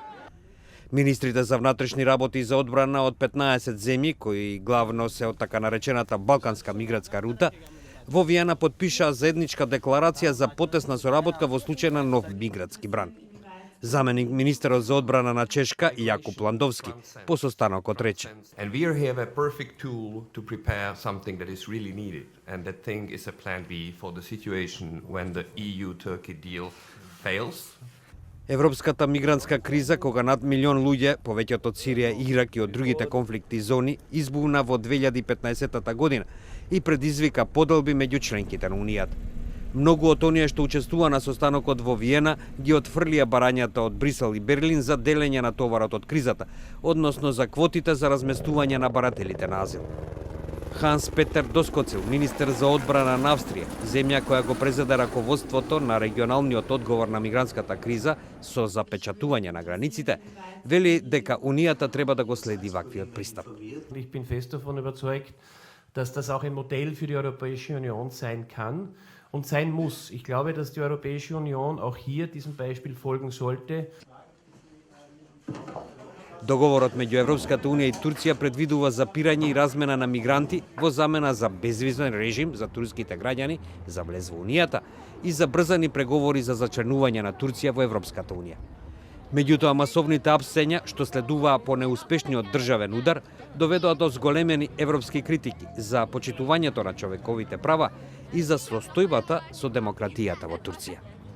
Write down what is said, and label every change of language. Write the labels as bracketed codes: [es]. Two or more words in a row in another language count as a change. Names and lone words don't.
[mk] Министрите за внатрешни работи и за одбрана од 15 земји, кои главно се од така наречената Балканска мигратска рута, во Виена потпишаа заедничка декларација за потесна соработка во случај на нов мигратски бран. Заменик министерот за одбрана на Чешка Јакуп Ландовски по состанокот рече: [en] And we have a perfect tool to prepare something that is really needed, and that thing is a plan B for the situation when the EU-Turkey deal fails. [mk] Европската мигрантска криза, кога над милион луѓе, повеќето од Сирија, Ирак и од другите конфликти зони, избувна во 2015 година и предизвика поделби меѓу членките на Унијата. Многу од оние што учествува на состанокот во Виена ги отфрлија барањата од Брисел и Берлин за делење на товарот од кризата, односно за квотите за разместување на барателите на азил. Ханс Петер Доскоцил, министер за одбрана на Австрија, земја која го презеде раководството на регионалниот одговор на мигрантската криза со запечатување на границите, вели дека Унијата треба да го следи ваквиот пристап. [de] Ich bin fest davon überzeugt, dass das auch ein Modell für die Europäische Union sein kann und sein muss. Ich glaube, dass die Europäische Union auch hier diesem Beispiel folgen sollte. [mk] Договорот меѓу Европската унија и Турција предвидува запирање и размена на мигранти во замена за безвизен режим за турските граѓани за влез во Унијата и за брзани преговори за зачленување на Турција во Европската унија. Меѓутоа, масовните апсења, што следуваа по неуспешниот државен удар, доведоа до зголемени европски критики за почитувањето на човековите права и за состојбата со демократијата во Турција.